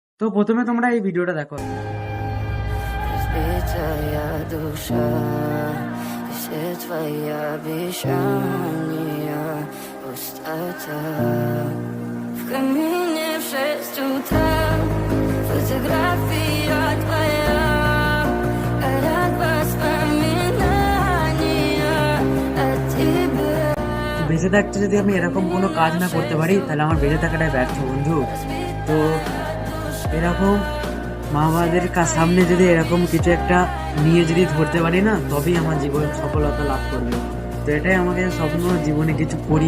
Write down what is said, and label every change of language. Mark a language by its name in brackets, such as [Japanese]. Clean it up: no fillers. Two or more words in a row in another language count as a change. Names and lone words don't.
[Bangla] তো প্রথমে তোমরা এই ভিডিওটা দেখো। [Russian] Разбитая душа, все твои обещания, пустота. В камине в 6 утра, фотография твоя, горят воспоминания о тебе. [Bangla] বেঁচে থাকতে যদি আমি এরকম কোনো কাজ না করতে পারি তাহলে আমার বেঁচে থাকাটাই ব্যর্থ বন্ধু। তো এরকম মা বাবাদের সামনে যদি এরকম কিছু একটা নিয়ে যদি ধরতে পারি না, তবেই আমার জীবন সফলতা লাভ করবে। তো এটাই আমাকে স্বপ্ন, জীবনে কিছু করি।